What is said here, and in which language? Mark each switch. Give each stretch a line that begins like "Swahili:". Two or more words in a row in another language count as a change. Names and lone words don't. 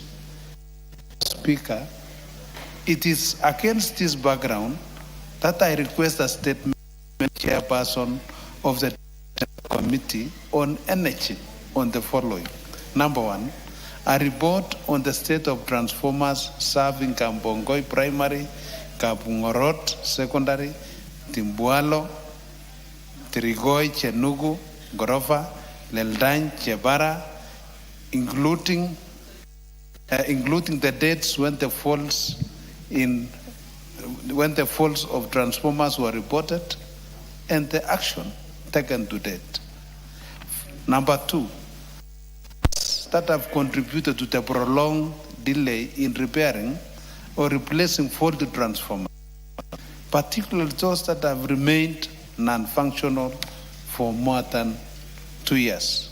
English: Speaker, it is against this background that I request a statement from the chairperson of the Committee on Energy on the following. Number one, a report on the state of transformers serving Kambongoi Primary, Kapungorot Secondary, Timbualo, Trigoi, Chenugu, Gorova, Leldany, Chebara, including the dates when the faults of transformers were reported and the action taken to date. Number two, that have contributed to the prolonged delay in repairing or replacing faulty transformers, particularly those that have remained non-functional for more than 2 years.